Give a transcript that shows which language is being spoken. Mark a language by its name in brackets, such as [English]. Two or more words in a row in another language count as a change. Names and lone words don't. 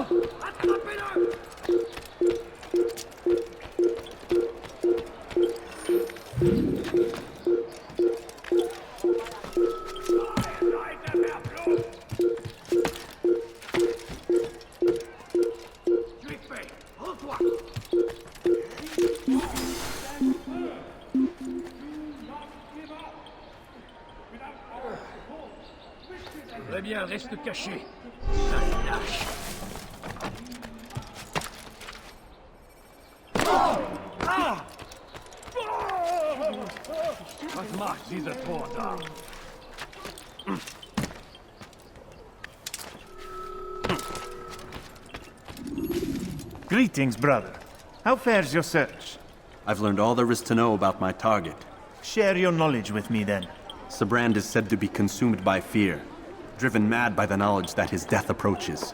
[French] Attrapez-le! Tu es fait! Rends-toi! Très bien, reste caché. Sale lâche. [German] Was macht dieser Tor da? [English] Greetings, brother. How fares your search? I've learned all there is to know about my target. Share your knowledge with me, then. Sabrand is said to be consumed by fear, driven mad by the knowledge that his death approaches.